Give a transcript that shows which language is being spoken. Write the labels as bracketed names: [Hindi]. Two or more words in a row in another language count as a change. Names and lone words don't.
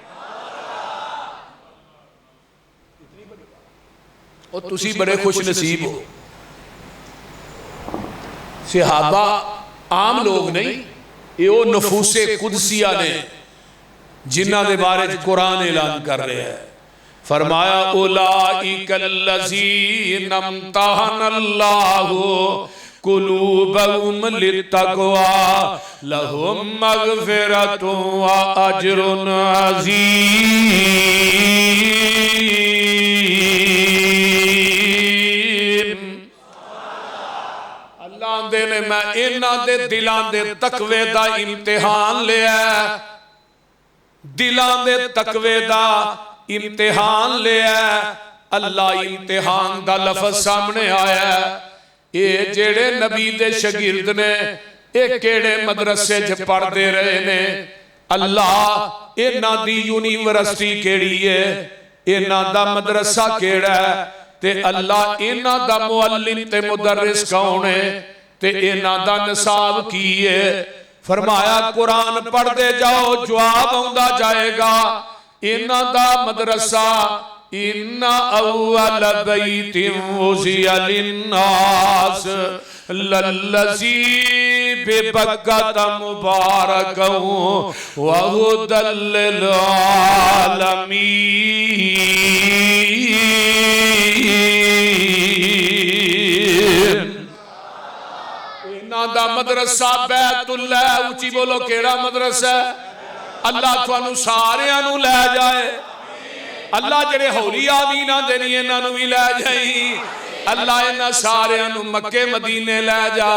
[Punjabi] اور تسی بڑے خوش نصیب ہو. صحابہ عام لوگ نہیں، یہ وہ نفوسِ قدسیہ نے جنہاں دے بارے چ قرآن اعلان کر رہا ہے. [Arabic] فرمایا أولئك الذين امتحن الله قلوبهم للتقوى لهم مغفرة و أجر عظيم. [Punjabi] اللہ آندے نے میں انہاں دے دلاں دے تقوے دا امتحان لیا، دلاں دے تقوے دا امتحان لیا. اللہ امتحان دا لفظ سامنے آیا. یہ جیہڑے نبی دے شاگرد نے یہ کیہڑے مدرسے چ پڑھتے رہے نے، اللہ انہاں دی یونیورسٹی کیہڑی ہے، انہاں دا مدرسہ کیہڑا ہے، تے اللہ انہاں دا معلم تے مدرس کون ہے، تے انہاں دا نصاب کی ہے. فرمایا قرآن پڑھتے جاؤ، جواب آؤندا جائے گا. انہاں دا مدرسہ [Arabic] إن أول بيت وضع للناس للذي ببكة مباركا و هدى للعالمين. [Punjabi] انہاں دا مدرسہ بیت اللہ، اوچی بولو کیہڑا مدرسہ? اللہ تہانوں ساریاں نوں لے جائے. اللہ جیہڑے ہولی آمین آندے نہیں انہاں نوں بھی لے جائیں. اللہ انہاں ساریاں نوں مکے مدینے لے جا.